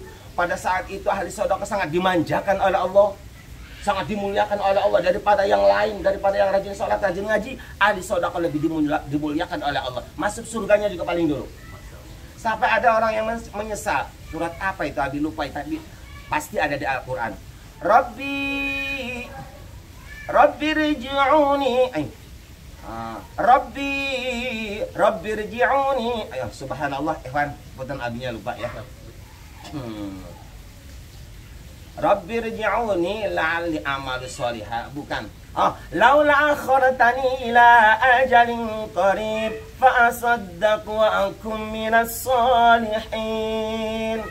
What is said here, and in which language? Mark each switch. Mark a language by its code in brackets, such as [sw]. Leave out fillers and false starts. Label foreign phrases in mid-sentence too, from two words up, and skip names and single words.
[id] Pada saat itu ahli sodako sangat dimanjakan oleh Allah, sangat dimuliakan oleh Allah daripada yang lain, daripada yang rajin sholat, rajin ngaji. Ahli sodako lebih dimuliakan oleh Allah, masuk surganya juga paling dulu. Sampai ada orang yang menyesal. Surat apa itu? Abi lupa, tapi pasti ada di Al-Quran. [ar] رب ارجعون. رب ارجعون. [id] Ayo, subhanallah, ikhwan, punten abinya lupa ya. [ar] رب ارجعون لعلي أعمل صالحا. [id] Bukan. [ar] لولا أخرتني إلى أجل قريب فأصدق وأكن من الصالحين.